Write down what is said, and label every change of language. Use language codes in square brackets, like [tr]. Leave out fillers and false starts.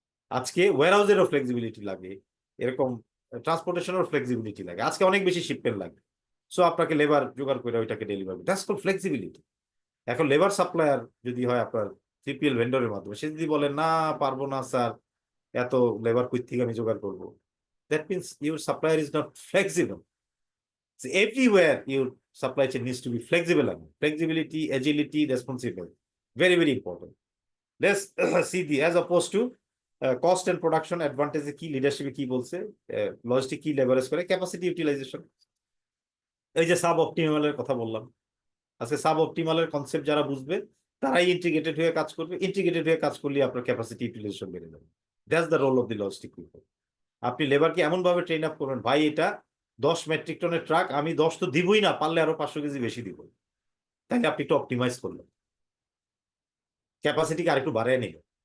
[bn] আজকে ওয়ারহাউসেরও ফ্লেক্সিবিলিটি লাগে, এরকম ট্রান্সপোর্টেশনেরও ফ্লেক্সিবিলিটি লাগে, আজকে অনেক বেশি শিপমেন্ট লাগে, সো আপনাকে লেবার জোগাড় করে ওইটাকে ডেলিভারি, [en] That's call flexibility. [bn] এখন লেবার সাপ্লায়ার যদি হয় আপনার সিপিএল ভেন্ডরের মাধ্যমে, সে যদি বলে না পারবো না স্যার, এত লেবার কই থেকে আমি জোগাড় করবো, [en] That means your supplier is not flexible. So everywhere your supply chain needs to be flexible. Flexibility, agility, responsible, very very important. Let's see the as opposed to cost and production advantage. Key leadership key বলছে, logistic key leverage করে capacity utilization। [bn] এই যে sub অপটিমালের কথা বললাম, আজকে sub অপটিমালের concept যারা বুঝবে তারাই ইন্টিগ্রেটেড হয়ে কাজ করবে, ইন্টিগ্রেটেড হয়ে কাজ করলে আপনার ক্যাপাসিটি ইউটিলাইজেশন বেড়ে যাবে। [en] That's the role of the logistic people. [bn] আপনি লেবারকে এমন ভাবে ট্রেন আপ করবেন, ভাই এটা 10 মেট্রিক টনের ট্রাক, আমি 10 তো দিবই না, পারলে আরো 500 কেজি বেশি দিব, তাহলে আপনি একটু অপটিমাইজ করলেন, ক্যাপাসিটিকে আরেকটু বাড়িয়ে নিল।